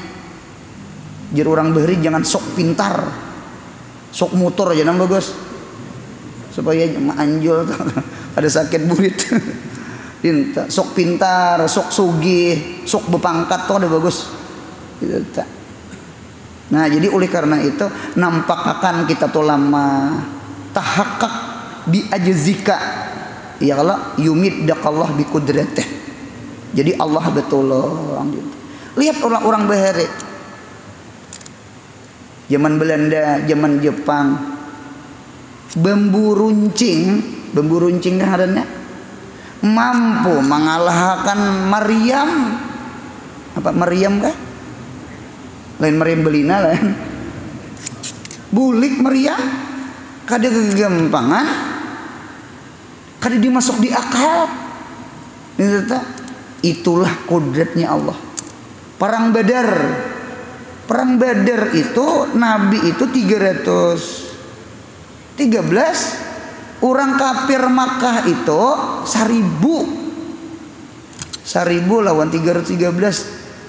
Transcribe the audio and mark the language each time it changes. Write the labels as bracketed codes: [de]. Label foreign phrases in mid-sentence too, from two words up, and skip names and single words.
[bjn] Jadi orang bahari jangan sok pintar, sok motor aja nang bagus supaya anjol ada sakit burit. Sok pintar, sok sugih, sok bepangkat tuh ada bagus. Nah jadi oleh karena itu nampak akan kita tuh [ar] لما تحقق بعجزك يا الله يمدك الله بقدرته. [bjn] Jadi Allah betul gitu. Lihat orang-orang bahari zaman Belanda, zaman Jepang, bambu runcing kaharana mampu mengalahkan Maryam. Apa Maryam kah? Lain Maryam Belina lain. Bulik Maryam kada kegampangan, kada dimasuk di akal. Itulah kodratnya Allah. Perang Badar itu Nabi itu 313, orang kafir Makkah itu 1000 lawan 313.